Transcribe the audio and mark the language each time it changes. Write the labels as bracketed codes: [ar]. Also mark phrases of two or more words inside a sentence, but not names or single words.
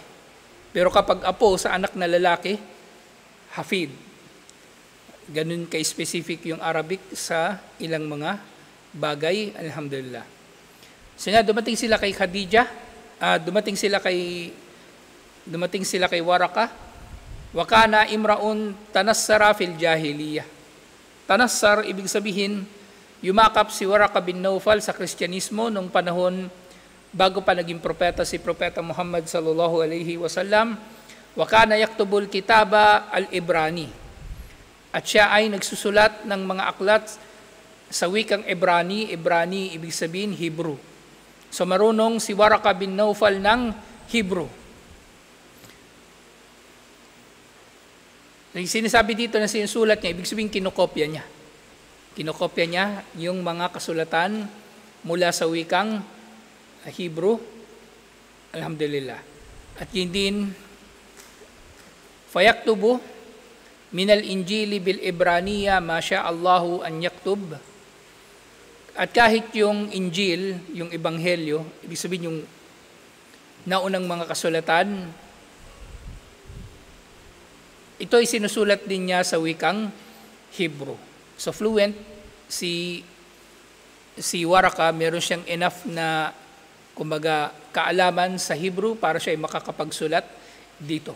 [tl] Pero kapag apo sa anak na lalaki, Hafid. Ganun ka-specific yung Arabic sa ilang mga bagay, alhamdulillah. So dumating sila kay Khadija, dumating sila kay Waraka. [ar] وكان امرؤ تنصر في الجاهلية. [tl] Tanassar, ibig sabihin, yumakap si Waraka bin Nawfal sa Kristyanismo nung panahon bago pa naging propeta si Propeta Muhammad [ar] صلى الله عليه وسلم. وكان يكتب الكتاب العبراني. [tl] At siya ay nagsusulat ng mga aklat sa wikang Ebrani. Ebrani, ibig sabihin, Hebrew. So marunong si Waraka bin Naufal ng Hebrew. Sinasabi dito na sinusulat niya, ibig sabihin kinokopya niya. Kinokopya niya yung mga kasulatan mula sa wikang Hebrew. Alhamdulillah. At yun din, [ar] فيكتب من الإنجيل بالعبرانية ما الله أن يكتب. [tl] At kahit yung Injil, yung Ebanghelyo, ibig sabihin yung naunang mga kasulatan, ito ay sinusulat din niya sa wikang Hebrew. So fluent si Waraka, meron siyang enough na kumbaga kaalaman sa Hebrew para siya ay makakapagsulat dito.